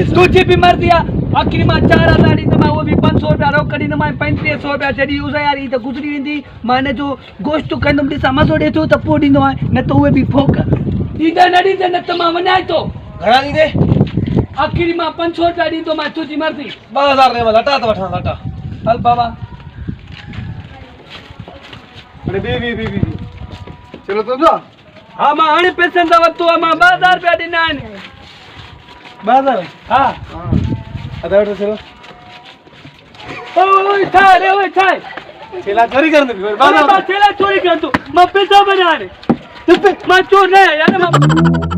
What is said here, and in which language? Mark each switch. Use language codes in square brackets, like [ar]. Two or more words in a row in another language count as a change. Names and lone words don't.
[sd] तुंहिंजी बि मर्ज़ी आहे आख़िरी मां 4,000 ॾींदोमांइ उहो बि 500 रुपया रोक ॾींदोमांइ 3500 रुपया जॾहिं उसा यार ही त गुज़री वेंदी मां हिन जो गोश्त कंदुमि ॾिसां मज़ो ॾिए थो त पोइ ॾींदोमांइ न त उहे बि फोक ॾींदे न ॾींदे न त मां वञाए थो घणा ॾींदे आख़िरी मां 500 रुपया ॾींदोमांइ तुंहिंजी मर्ज़ी 12,000 ॾे मां लटा त वठां लटा हल बाबा अरे बी चलो तो जा हा मां हाणे पैसनि सां वरितो आहे मां 2,000 रुपया ॾिना आहिनि 2,000 हा अदा वठो चलो ओए ठाए ओए ठाए [ur] छेला चोरी करने [sd] मां छेला चोरी कर तू मां पैसा बना रे मां चोर नहीं यार मां